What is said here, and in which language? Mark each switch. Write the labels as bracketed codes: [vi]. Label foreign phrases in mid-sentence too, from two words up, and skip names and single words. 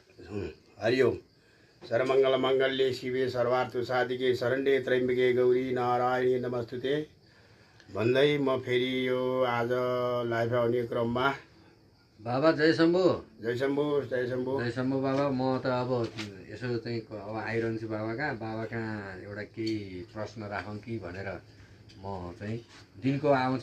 [sa] हरि ओम। सर्वमंगल मंगल्ये शिवे सर्वार्थ साधिके शरण्ये त्र्यम्बके गौरी नारायणी नमस्तुते [ne] भन्दै म फेरि यो आज लाइभ आउने क्रममा बाबा जय शम्भु। जय शम्भु जय शम्भु जय शम्भु बाबा। म त अब यसो चाहिँ अब आइरहन्छु बाबा कहाँ एउटा केही प्रश्न राखौँ कि भनेर म चाहिँ दिनको आउँछु।